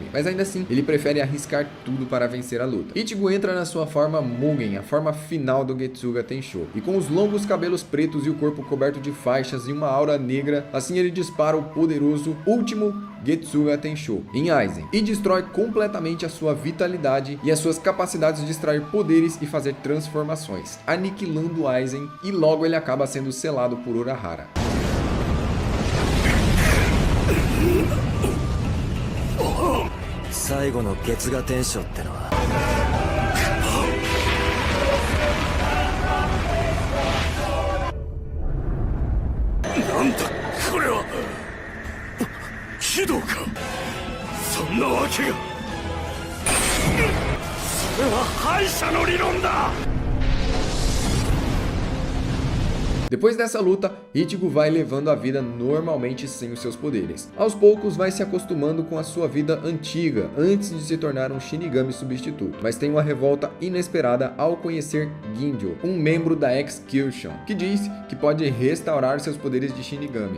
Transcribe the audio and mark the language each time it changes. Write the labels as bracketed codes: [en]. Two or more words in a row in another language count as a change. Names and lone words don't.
[pt] Mas ainda assim, ele prefere arriscar tudo para vencer a luta. Ichigo entra na sua forma Mugen, a forma final do Getsuga Tensho, e com os longos cabelos pretos e o corpo coberto de faixas e uma aura negra, assim ele dispara o poderoso último Ichigo Getsuga Tensho em Aizen e destrói completamente a sua vitalidade e as suas capacidades de extrair poderes e fazer transformações, aniquilando Aizen, e logo ele acaba sendo selado por Urahara. [ja] 最後の月牙天将ってのはなんだこれは鬼道かそんなわけがそれは敗者の理論だ [pt] Depois dessa luta, Ichigo vai levando a vida normalmente sem os seus poderes. Aos poucos vai se acostumando com a sua vida antiga, antes de se tornar um Shinigami substituto. Mas tem uma revolta inesperada ao conhecer Ginjo, um membro da Execution, que diz que pode restaurar seus poderes de Shinigami.